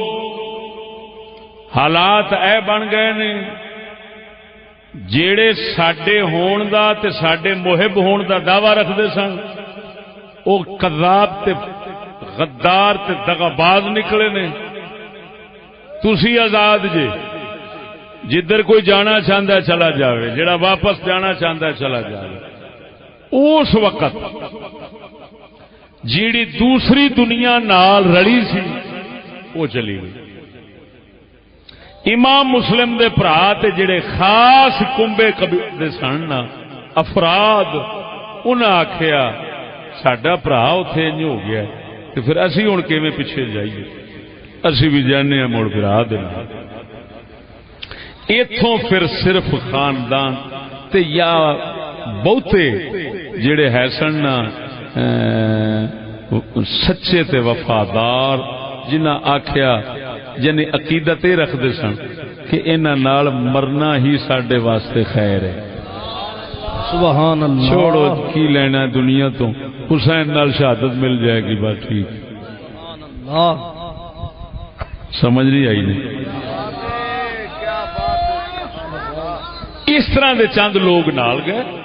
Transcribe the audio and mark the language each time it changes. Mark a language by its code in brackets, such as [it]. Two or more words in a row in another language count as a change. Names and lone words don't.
[pa] حالات اے بن گئے نے جیڑے ساڈے ہون دا تے ساڈے محب ہون دا دعویٰ رکھدے سن وہ کذاب تے غدار تے دغاباز نکلے نے تسی آزاد جے جدھر کوئی جانا چاہتا ہے چلا جاوے جڑا واپس جانا چاہتا ہے چلا جاوے اس وقت جیڑی دوسری دنیا نال رلی سی وہ چلی گئی امام مسلم دے بھرا تے جڑے خاص کنبے دے سن افراد انہاں آکھیا ساڈا بھرا اوتھے انج ہو گیا تے پھر اسی ہن کیویں پیچھے جائیے اسی بھی جانے ہیں مڑ بھرا دے نال ایتھوں پھر صرف خاندان تے یا بہتے جڑے ہے سن سچے تے وفادار جنہاں آکھیا یعنی عقیدت یہ رکھتے سن کہ انہاں نال مرنا ہی ساڈے واسطے خیر ہے. [ar] سبحان اللہ. [pa] چھوڑو کی لینا دنیا تو، حسین نال شہادت مل جائے گی بات ٹھیک. سمجھ نہیں آئی نہیں. اس طرح دے چند لوگ نال گئے.